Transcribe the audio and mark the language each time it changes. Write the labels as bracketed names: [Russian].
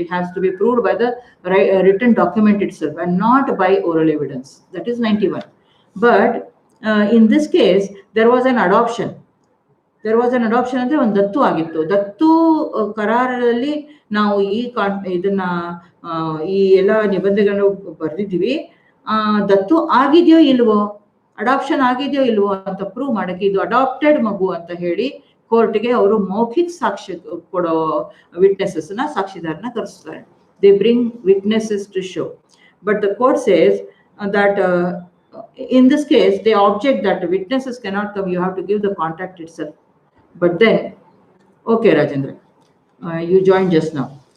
[English] It has to be proved by the written document itself and not by oral evidence. That is 91. But in this case, there was an adoption. [Kannada] ಅಂದ್ರೆ ಒಂದು ದತ್ತು ಆಗಿತ್ತು. ದತ್ತು ಕರಾರಲ್ಲಿ ನಾವು ಇದನ್ನ ಈ ಎಲ್ಲ ನಿಬಂಧನೆಗಳನ್ನು ಬರೆದಿದ್ದೀವಿ. ದತ್ತು ಆಗಿದೆಯೋ ಇಲ್ವೋ, ಅಡಾಪ್ಷನ್ ಆಗಿದೆಯೋ ಇಲ್ವೋ ಅಂತ ಪ್ರೂವ್ ಮಾಡಕ್ಕೆ ಇದು ಅಡಾಪ್ಟೆಡ್ ಮಗು ಅಂತ ಹೇಳಿ ಕೋರ್ಟ್ಗೆ ಅವರು ಮೌಖಿಕ ಸಾಕ್ಷಿ ಕೊಡೋ ವಿಟ್ನೆಸಸ್ ನ, ಸಾಕ್ಷಿದಾರನ ಕರೆಸ್ತಾರೆ. [English] They bring witnesses to show. But the court says that in this case they object that witnesses cannot come, you have to give the contract itself. But then, okay Rajendra, you joined just now.